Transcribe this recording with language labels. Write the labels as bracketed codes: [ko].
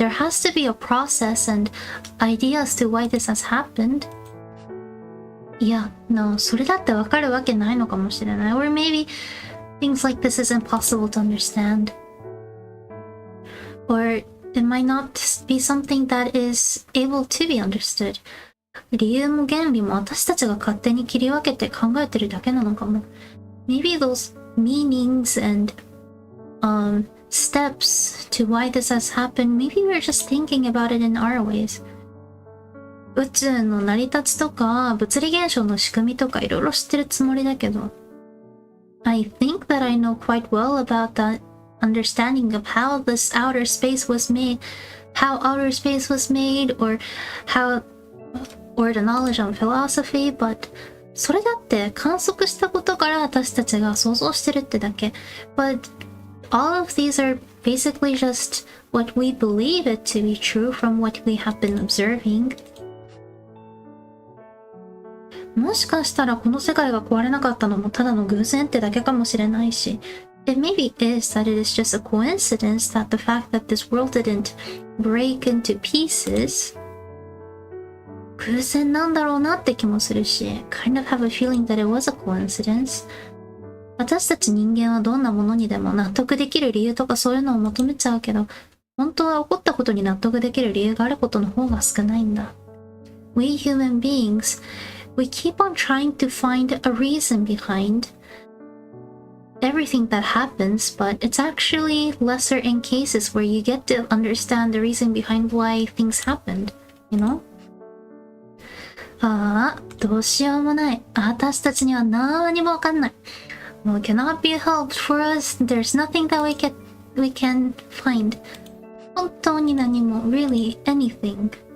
[en] There has to be a process and ideas to why this has happened. [ja] いや、それだってわかるわけないのかもしれない。 [en] Or maybe things like this is impossible to understand. Or it might not be something that is able to be understood. [ja] 理由も原理も私たちが勝手に切り分けて考えてるだけなのかも。 [en] Maybe those meanings and steps to why this has happened, maybe we're just thinking about it in our ways. [ja] 宇宙の成り立ちとか物理現象の仕組みとかいろいろ知ってるつもりだけど [en] I think that I know quite well about that understanding of how this outer space was made, or the knowledge on philosophy, but [ja] それだって観測したことから私たちが想像してるってだけ [en] But all of these are basically just what we believe it to be true from what we have been observing. [ja] もしかしたらこの世界が壊れなかったのもただの偶然ってだけかもしれないし、 [en] It maybe is that it is just a coincidence that the fact that this world didn't break into pieces [ja] 偶然なんだろうなって気もするし、 [en] kind of have a feeling that it was a coincidence. [ja] 私たち人間はどんなものにでも納得できる理由とかそういうのを求めちゃうけど、本当は起こったことに納得できる理由があることの方が少ないんだ。 [en] We human beings, we keep on trying to find a reason behind everything that happens, but it's actually lesser in cases where you get to understand the reason behind why things happened, you know? [ja] ああ、どうしようもない。私たちには何もわかんない。もう [en] cannot be helped for us. There's nothing that we can find. [ja] 本当に何も [en] really anything.